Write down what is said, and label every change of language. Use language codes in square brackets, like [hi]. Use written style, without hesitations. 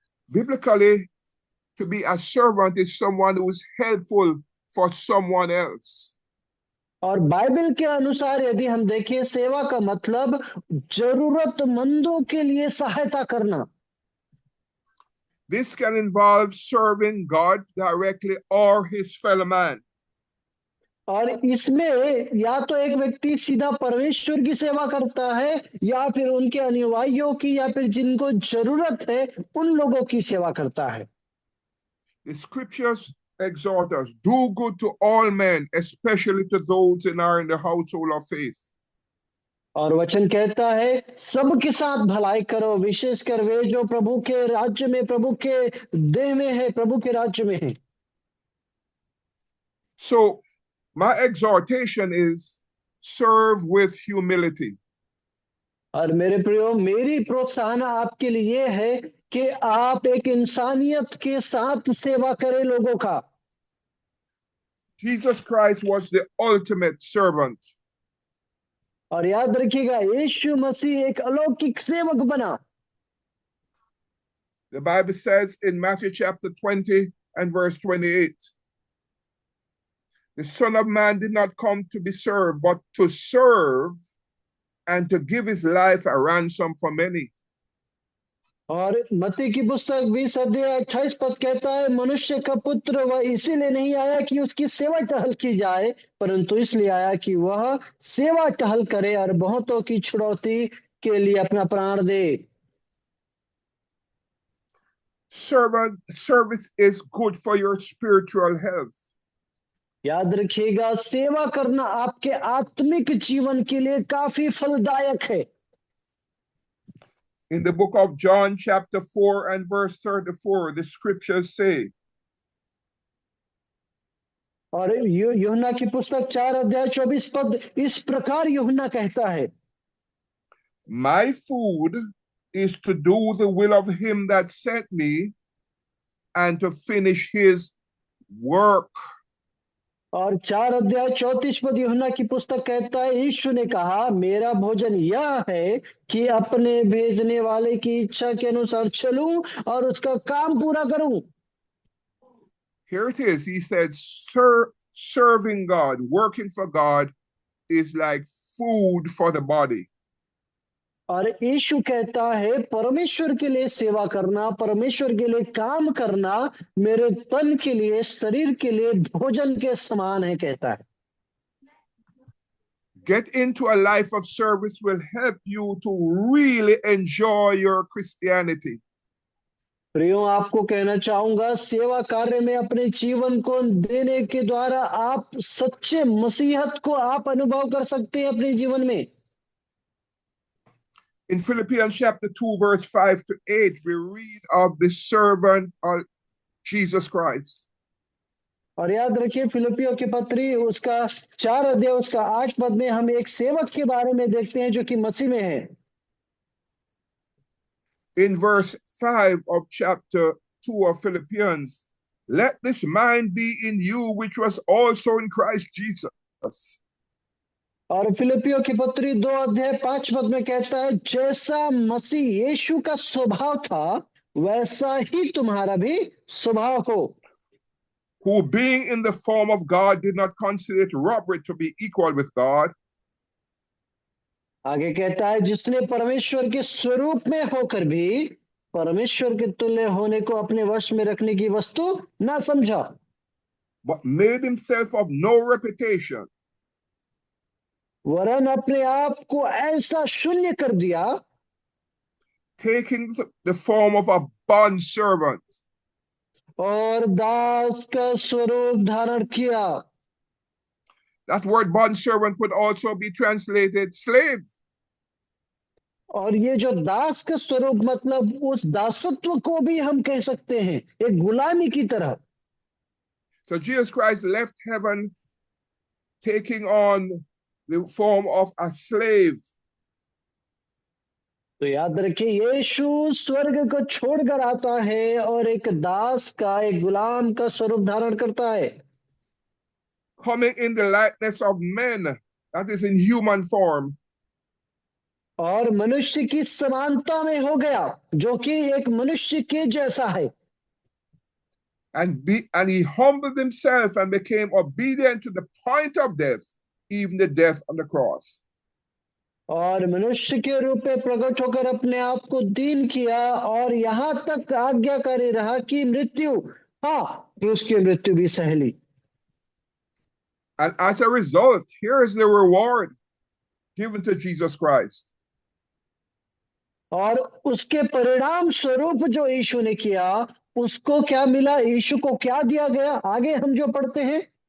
[en] Biblically, to be a servant is someone who is helpful for someone else. [hi] और Bible के अनुसार यदि हम देखें, सेवा का मतलब जरूरतमंदों के लिए सहायता करना। [en] This can involve serving God directly or his fellow man. [hi] और इसमें या तो एक व्यक्ति सीधा परमेश्वर की सेवा करता है या फिर उनके अनुयायियों की या फिर जिनको जरूरत है उन लोगों की सेवा करता है। [en] The scriptures exhort us, do good to all men, especially to those in the household of faith. [hi] और वचन कहता है, सबके साथ भलाई करो, विशेषकर वे जो प्रभु के राज्य में, प्रभु के देह में है, प्रभु के राज्य में है। [en] So my exhortation is serve with humility. [hi] और मेरे प्रियो, मेरी प्रोत्साहन आपके लिए है कि आप एक इंसानियत के साथ सेवा करें लोगों का। [en] Jesus Christ was the ultimate servant. [hi] और याद रखिएगा, यीशु मसीह एक अलौकिक सेवक बना। [en] The Bible says in Matthew chapter 20 and verse 28. The Son of Man did not come to be served, but to serve and to give his life a ransom for many. [hi] और मत्ती की पुस्तक 20 अध्याय 28 पद कहता है, मनुष्य का पुत्र वह इसीलिए नहीं आया कि उसकी सेवा टहल की जाए, परंतु इसलिए आया कि वह सेवा टहल करे और बहुतों की छुड़ौती के लिए अपना प्राण दे। [en] Service is good for your spiritual health. [hi] याद रखिएगा, सेवा करना आपके आत्मिक जीवन के लिए काफी फलदायक है। [en] In the book of John, chapter 4 and verse 34, the scriptures say, [hi] और यूहन्ना की पुस्तक 4 अध्याय 24 पद इस प्रकार यूहन्ना कहता है, [en] My food is to do the will of him that sent me and to finish his work. [hi] और 4 अध्याय 34 पद यूहन्ना की पुस्तक कहता है, यीशु ने कहा, मेरा भोजन यह है कि अपने भेजने वाले की इच्छा के अनुसार चलूं और उसका काम पूरा करूं। [en] Here it is. He said, serving God, working for God is like food for the body. [hi] और यीशु कहता है, परमेश्वर के लिए सेवा करना, परमेश्वर के लिए काम करना मेरे तन के लिए, शरीर के लिए भोजन के समान है, कहता है। [en] Get into a life of service will help you to really enjoy your Christianity. [hi] प्रियो, आपको कहना चाहूंगा, सेवा कार्य में अपने जीवन को देने के द्वारा आप सच्चे मसीहत को आप अनुभव कर सकते हैं अपने जीवन में। [en] In Philippians chapter 2, verse 5 to 8, we read of the servant of Jesus Christ. [hi] और याद रखिए, फिलिपियों की पत्री उसका 4 अध्याय उसका 8 पद में हम एक सेवक के बारे में देखते हैं जो कि मसीह में है। [en] In verse 5 of chapter 2 of Philippians, let this mind be in you which was also in Christ Jesus. [hi] और फिलिपियों की पत्री 2 अध्याय 5 पद में कहता है, जैसा मसीह यीशु का स्वभाव था वैसा ही तुम्हारा भी स्वभाव हो। [en] Who being in the form of God did not consider it robbery to be equal with God. [hi] आगे कहता है, जिसने परमेश्वर के स्वरूप में होकर भी परमेश्वर के तुल्य होने को अपने वश में रखने की वस्तु ना समझा, [en] but made himself of no reputation. [hi] वरन अपने आप को ऐसा शून्य कर दिया, [en] taking the form of a bond servant. [hi] और दास का स्वरूप धारण किया। [en] That word bond servant could also be translated slave. [hi] और ये जो दास का स्वरूप मतलब उस दासत्व को भी हम कह सकते हैं, एक गुलामी की तरह। [en] So Jesus Christ left heaven taking on the form of a slave. [hi] तो याद रखिए, यीशु स्वर्ग को छोड़कर आता है और एक दास का, एक गुलाम का स्वरूप धारण करता है। [en] Coming in the likeness of men, that is in human form. [hi] और मनुष्य की समानता में हो गया, जो कि एक मनुष्य के जैसा है। [en] And he humbled himself and became obedient to the point of death, even the death on the cross. [hi] और मनुष्य के रूप में प्रकट होकर अपने आप को दीन किया और यहाँ तक आज्ञाकारी रहा कि मृत्यु, क्रूस की मृत्यु भी सह ली। [en] And as a result, here is the reward given to Jesus Christ. [hi] और उसके परिणाम स्वरूप जो यीशु ने किया, उसको क्या मिला, यीशु को क्या दिया गया, आगे हम जो पढ़ते हैं।